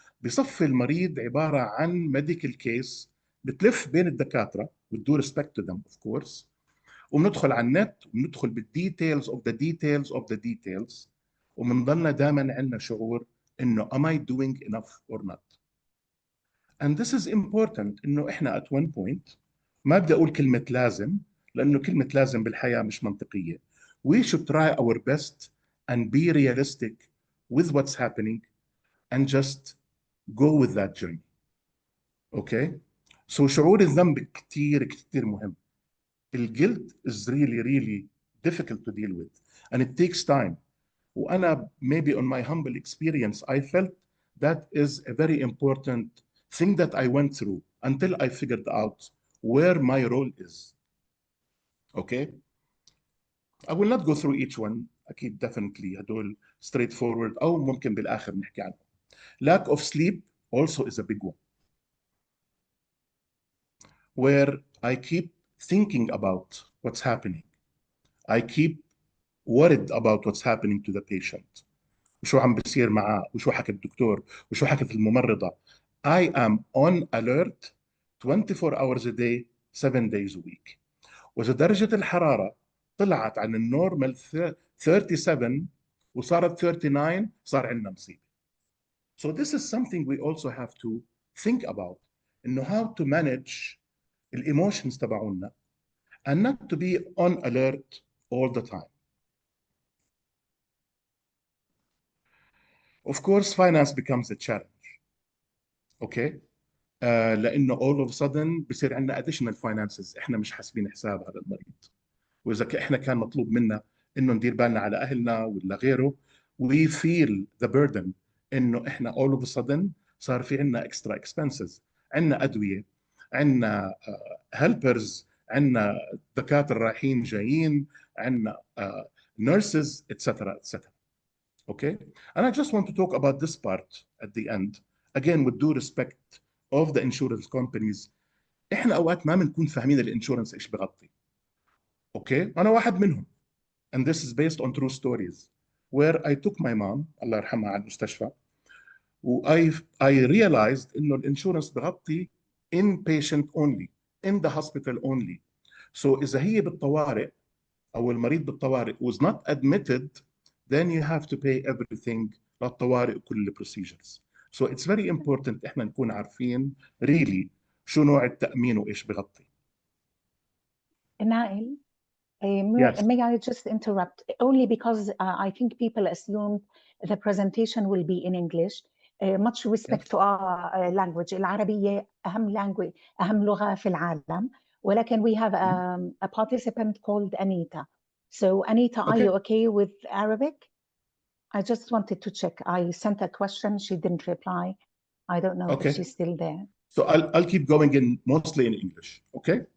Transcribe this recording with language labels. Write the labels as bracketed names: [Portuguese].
[Arabic] بصفي المريض عباره عن ميديكال كيس بتلف بين الدكاتره [English] with due respect to them of course، [Arabic] وبندخل على النت وبندخل بالديتيلز [English] of the details of the details, [Arabic] وبنضلنا دائما عندنا شعور انه [English] am I doing enough or not. And this is important [Arabic] انه احنا [English] at one point [Arabic] ما بدي اقول كلمه لازم لانه كلمه لازم بالحياه مش منطقيه. [English] We should try our best and be realistic with what's happening and just go with that journey. Okay? [Arabic] So شعور الذنب كتير كتير مهم. [English] الجلد is really really difficult to deal with and it takes time. [Arabic] وأنا [English] maybe on my humble experience I felt that is a very important thing that I went through until I figured out where my role is. Okay? I will not go through each one. [Arabic] أكيد definitely هدول straightforward أو ممكن بالآخر نحكي عنهم. [English] Lack of sleep also is a big one, where I keep thinking about what's happening. I keep worried about what's happening to the patient. [Arabic] وشو عم بيصير معاه وشو حكى الدكتور وشو حكت الممرضة. [English] I am on alert 24 hours a day 7 days a week. [Arabic] وإذا درجة الحرارة طلعت عن النورمال 37 وصارت 39 صار عندنا مصيبة. [English] So this is something we also have to think about [Arabic] إنه [English] how to manage [Arabic] الإيموشنز تبعونا [English] and not to be on alert all the time. Of course finance becomes a challenge. Okay? [Arabic] لأنه [English] all of a sudden [Arabic] بصير عندنا [English] additional finances [Arabic] احنا مش حاسبين حساب هذا المريض. واذا احنا كان مطلوب منا انه ندير بالنا على اهلنا ولا غيره [English] we feel the burden [Arabic] انه احنا [English] all of a sudden [Arabic] صار في عندنا [English] extra expenses. [Arabic] عندنا ادويه، عندنا هيلبرز، عندنا دكاتره رايحين جايين، عندنا [English] nurses, etc., etc. Okay, and I just want to talk about this part at the end, again with due respect of the insurance companies. [Arabic] احنا اوقات ما بنكون فاهمين الانشورنس ايش بغطي. اوكي، انا واحد منهم. [English] And this is based on true stories where I took my mom [Arabic] الله يرحمها على المستشفى [English] I realized [Arabic] انه الانشورنس بغطي [English] inpatient only, in the hospital only. So [Arabic] اذا هي بالطوارئ او المريض بالطوارئ [English] was not admitted, then you have to pay everything [Arabic] للطوارئ وكل البروسيجرز. [English] So it's very important [Arabic] احنا نكون عارفين really شو نوع التأمين وايش بغطي. [English] Nael, Yes. may I just interrupt? Only because I think people assume the presentation will be in English. Much respect to our language. [Arabic] العربية أهم لغة في العالم. ولكن [English] we have a participant called Anita. So Anita, are you okay with Arabic? I just wanted to check. I sent a question. She didn't reply. I don't know if she's still there. So I'll keep going mostly in English. Okay?